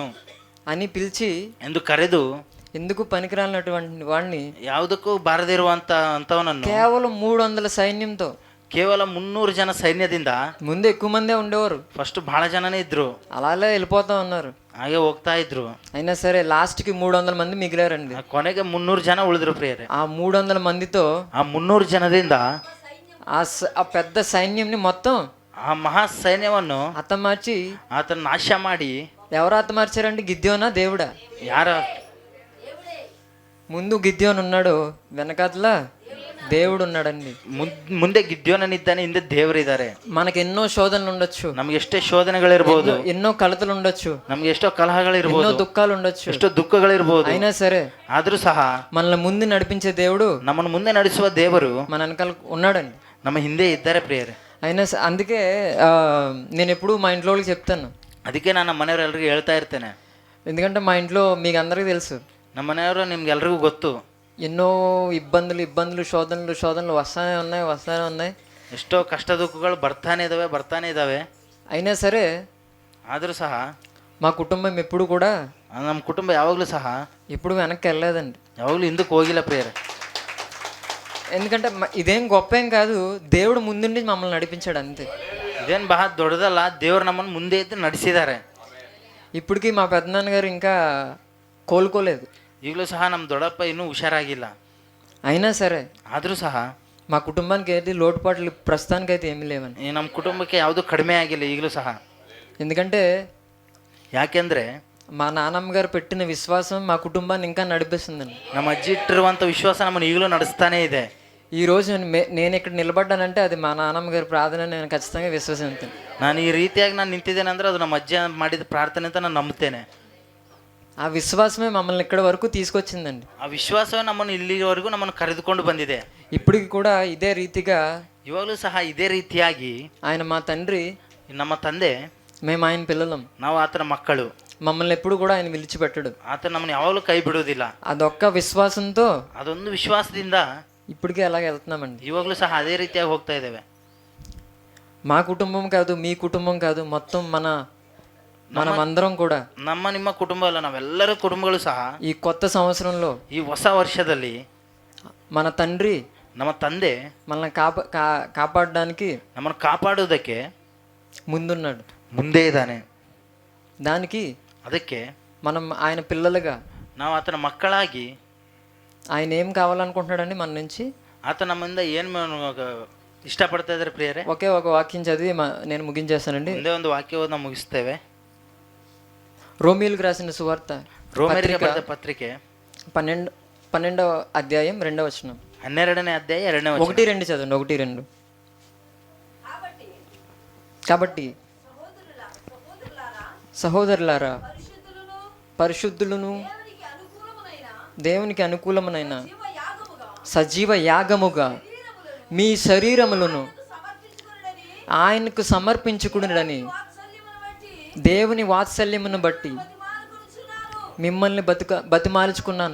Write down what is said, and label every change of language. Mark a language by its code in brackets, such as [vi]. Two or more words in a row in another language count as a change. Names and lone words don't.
[te] అని పిలిచి [kn] ಎಂದು ಕರೆದು, [te] ఎందుకు పనికిరానటువంటి వాడిని, [kn] ಯಾವುದಕ್ಕೂ ಬಾರದೇ ಇರುವಂತವನನ್ನು [te] కేవలం 300 సైన్యంతో, [kn] ಕೇವಲ 300 ಜನ ಸೈನ್ಯದಿಂದ, [te] ముందు ఎక్కువ మందే ఉండేవారు, [kn] ಫಸ್ಟ್ ಬಹಳ ಜನನೇ ಇದ್ರು, [te] అలాగే వెళ్ళిపోతా ఉన్నారు, [kn] ಹಾಗೆ ಹೋಗ್ತಾ ಇದ್ರು. [te] అయినా సరే లాస్ట్కి 300 మంది మిగిలారండి. [kn] ಕೊನೆಗೆ 300 ಜನ ಉಳಿದ್ರು ಪ್ರಿಯರೇ. [te] ఆ 300 మందితో, [kn] ಆ 300 ಜನದಿಂದ [te] ఆ పెద్ద సైన్యంని మొత్తం, [kn] ಆ ಮಹಾ ಸೈನ್ಯವನ್ನು [te] హతమార్చి, [kn] ಆತನ ನಾಶ ಮಾಡಿ, [te] ఎవరు హతమార్చారండి? గిద్యోనా దేవుడా? [kn] ಯಾರ? [te] ముందు గిద్యోన్ ఉన్నాడు, వెనకాతల దేవుడు ఉన్నాడండి. [kn] ಮುಂದೆ ಗಿದ್ಯೋನನಿದ್ದಾನೆ, ಹಿಂದೆ ದೇವರಿದ್ದಾರೆ. [te] మనకి ఎన్నో శోధనలు ఉండొచ్చు, [kn] ನಮ್ಗೆ ಎಷ್ಟೇ ಶೋಧನೆಗಳಿರ್ಬೋದು, [te] ఎన్నో కలతలు ఉండొచ్చు, [kn] ನಮ್ಗೆ ಎಷ್ಟೋ ಕಲಹಗಳಿರ್ಬೋದು, [te] ఎన్నో దుఃఖాలు ఉండొచ్చు, [kn] ಎಷ್ಟೋ ದುಃಖಗಳಿರ್ಬೋದು. [te] అయినా సరే [kn] ಆದ್ರೂ ಸಹ [te] మనల్ని ముందు నడిపించే దేవుడు, [kn] ನಮ್ಮನ್ನು ಮುಂದೆ ನಡೆಸುವ ದೇವರು [te] మన వెనకాల ఉన్నాడండి, [kn] ನಮ್ಮ ಹಿಂದೆ ಇದ್ದಾರೆ ಪ್ರಿಯರೇ. [te] అయినా అందుకే నేను ఎప్పుడు మా ఇంట్లో వాళ్ళకి చెప్తాను. [kn] ಅದಕ್ಕೆ ನಾನು ನಮ್ಮ ಮನೆಯವರೆಲ್ಲರಿಗೂ ಹೇಳ್ತಾ ಇರ್ತೇನೆ. [te] ఎందుకంటే మా ఇంట్లో మీకు అందరికీ తెలుసు, [kn] ನಮ್ಮ ಮನೆಯವರು ನಿಮ್ಗೆಲ್ರಿಗೂ ಗೊತ್ತು, [te] ఎన్నో ఇబ్బందులు శోధనలు వస్తానే ఉన్నాయి. [kn] ಎಷ್ಟೋ ಕಷ್ಟ ದುಃಖಗಳು ಬರ್ತಾನೆ ಇದಾವೆ. [te] అయినా సరే [kn] ಆದರೂ ಸಹ [te] మా కుటుంబం ఎప్పుడు కూడా, [kn] ನಮ್ಮ ಕುಟುಂಬ ಯಾವಾಗಲೂ ಸಹ [te] ఎప్పుడు వెనక్కి వెళ్ళలేదండి, [kn] ಯಾವಾಗಲೂ ಹಿಂದಕ್ಕೆ ಹೋಗಿಲ್ಲ ಪ್ರಿಯರೇ. [te] ఎందుకంటే ఇదేం గొప్ప ఏం కాదు, దేవుడు ముందుండి మమ్మల్ని నడిపించాడు అంతే. [kn] ಇದೇನು ಬಹಳ ದೊಡ್ಡದಲ್ಲ, ದೇವರು ನಮ್ಮನ್ನು ಮುಂದೆ ಇದ್ದು ನಡೆಸಿದ್ದಾರೆ. [te] ఇప్పటికీ మా పెద్దనాన్నగారు ఇంకా కోలుకోలేదు, [kn] ಈಗಲೂ ಸಹ ನಮ್ಮ ದೊಡ್ಡಪ್ಪ ಇನ್ನೂ ಹುಷಾರಾಗಿಲ್ಲ. [te] అయినా సరే [kn] ಆದರೂ ಸಹ [te] మా కుటుంబానికి ఏంటి లోటుపాట్లు ప్రస్తుతానికి అయితే ఏమీ లేవని. [kn] ಈ ನಮ್ಮ ಕುಟುಂಬಕ್ಕೆ ಯಾವುದೂ ಕಡಿಮೆ ಆಗಿಲ್ಲ ಈಗಲೂ ಸಹ. [te] ఎందుకంటే [kn] ಯಾಕೆಂದರೆ [te] మా నాన్నమ్మ గారు పెట్టిన విశ్వాసం మా కుటుంబాన్ని ఇంకా నడిపిస్తుందండి. [kn] ನಮ್ಮ ಅಜ್ಜಿ ಇಟ್ಟಿರುವಂಥ ವಿಶ್ವಾಸ ನಮ್ಮನ್ನು ಈಗಲೂ ನಡೆಸ್ತಾನೇ ಇದೆ. [te] ఈ రోజు నేను ఇక్కడ నిలబడ్డానంటే అది మా నాన్నమ్మ గారి ప్రార్థన, నేను ఖచ్చితంగా విశ్వసిస్తాను. [kn] ನಾನು ಈ ರೀತಿಯಾಗಿ ನಾನು ನಿಂತಿದ್ದೇನೆ ಅಂದರೆ ಅದು ನಮ್ಮ ಅಜ್ಜಿ ಮಾಡಿದ ಪ್ರಾರ್ಥನೆ ಅಂತ ನಾನು ನಂಬುತ್ತೇನೆ. [te] ఆ విశ్వాసమే మమ్మల్ని ఇక్కడ వరకు తీసుకొచ్చిందండి. [kn] ಆ ವಿಶ್ವಾಸವೇ ನಮ್ಮನ್ನು ಇಲ್ಲಿವರೆಗೂ ನಮ್ಮನ್ನು ಕರೆದುಕೊಂಡು ಬಂದಿದೆ. [te] ఇప్పటికి కూడా ఇదే రీతిగా [kn] ಇವಾಗಲೂ ಸಹ ಇದೇ ರೀತಿಯಾಗಿ [te] ఆయన మా తండ్రి, [kn] ನಮ್ಮ ತಂದೆ, [te] మేము ఆయన పిల్లలం, [kn] ನಾವು ಆತನ ಮಕ್ಕಳು. [te] మమ్మల్ని ఎప్పుడు కూడా ఆయన విడిచిపెట్టడు. [kn] ಆತ ನಮ್ಮನ್ನು ಯಾವಾಗಲೂ ಕೈ ಬಿಡುವುದಿಲ್ಲ. [te] అదొక్క విశ్వాసంతో [kn] ಅದೊಂದು ವಿಶ್ವಾಸದಿಂದ [te] ఇప్పటికే అలాగే వెళ్తున్నామండి. [kn] ಇವಾಗಲೂ ಸಹ ಅದೇ ರೀತಿಯಾಗಿ ಹೋಗ್ತಾ ಇದ್ದೇವೆ. [te] మా కుటుంబం కాదు, మీ కుటుంబం కాదు, మొత్తం మనమందరం కూడా, [kn] ನಿಮ್ಮ ಕುಟುಂಬ ಅಲ್ಲ, ನಾವೆಲ್ಲರ ಕುಟುಂಬಗಳು ಸಹ [te] ఈ కొత్త సంవత్సరంలో, [kn] ಈ ಹೊಸ ವರ್ಷದಲ್ಲಿ [te] మన తండ్రి, [kn] ನಮ್ಮ ತಂದೆ [te] మనల్ని కాపాడడానికి, [kn] ನಮ್ಮನ್ನು ಕಾಪಾಡುವುದಕ್ಕೆ [te] ముందున్నాడు, [kn] ಮುಂದೆ ಇದ್ದಾನೆ. [te] దానికి [kn] ಅದಕ್ಕೆ [te] మనం ఆయన పిల్లలుగా, [kn] ನಾವು ಆತನ ಮಕ್ಕಳಾಗಿ, [te] ఆయన ఏం కావాలనుకుంటున్నాడండి మన నుంచి, [kn] ಆತ ನಮ್ಮಿಂದ ಏನು ಇಷ್ಟಪಡ್ತಾ ಇದ್ದಾರೆ ಪ್ರಿಯರೇ. [te] ఒకే ఒక వాక్యం చదివి నేను ముగించేస్తానండి. [kn] ಒಂದೇ ಒಂದು ವಾಕ್ಯವನ್ನು ಮುಗಿಸ್ತೇವೆ. [te] రోమీయులకు రాసిన సువార్త, [kn] ರೋಮರಿಗೆ ಬರೆದ ಪತ್ರಿಕೆ [te] 12వ అధ్యాయం 2వ వచనం. [kn] 12ನೇ ಅಧ್ಯಾಯ 2ನೇ ವಚನ. [te] 1-2 చదవండి. 1-2. కాబట్టి సహోదరులారా, పరిశుద్ధులను దేవునికి అనుకూలమునైన సజీవ యాగముగా మీ శరీరములను ఆయనకు సమర్పించుకునుడని దేవుని వాత్సల్యమును బట్టి మిమ్మల్ని బతిమాలుచుకున్నాను.